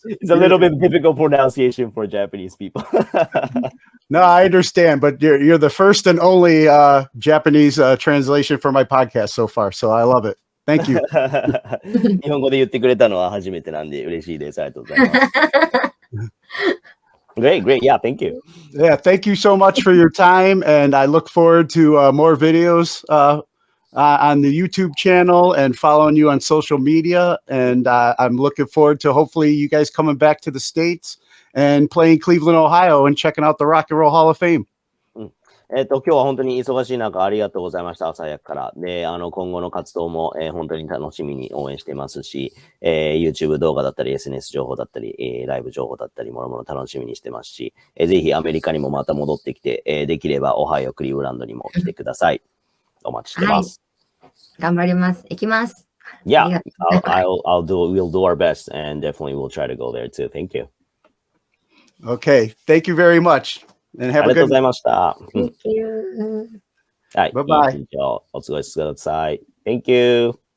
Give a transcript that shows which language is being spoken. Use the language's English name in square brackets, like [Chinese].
[English] It's a little bit difficult pronunciation for Japanese people. No, I understand, but you're the first and only Japanese translation for my podcast so far, so I love it. Thank you. [Japanese] 日本語で言ってくれたのは初めてなんで嬉しいです。ありがとうございます。 [English] Great. Yeah, thank you. Yeah, thank you so much for your time, and I look forward to more videos on the YouTube channel and following you on social media. And I'm looking forward to hopefully you guys coming back to the States and playing Cleveland, Ohio, and checking out the Rock and Roll Hall of Fame. [Japanese] 今日は本当に忙しい中ありがとうございました。朝早くから。で、今後の活動も、本当に楽しみに応援していますし、YouTube 動画だったり、SNS 情報だったり、ライブ情報だったり、もろもろ楽しみにしてますし、ぜひアメリカにもまた戻ってきて、できればオハイオ、クリーブランドにも来てください。お待ちしてます。頑張ります。行きます。 [English] Yeah, we'll do our best and definitely we'll try to go there too. Thank you. Okay, thank you very much. And have a good [Japanese] ありがとうございました。 [English] Thank you. [Japanese] はい。 [English] Bye-bye. [Japanese] いい日をお過ごしください。 [English] Thank you.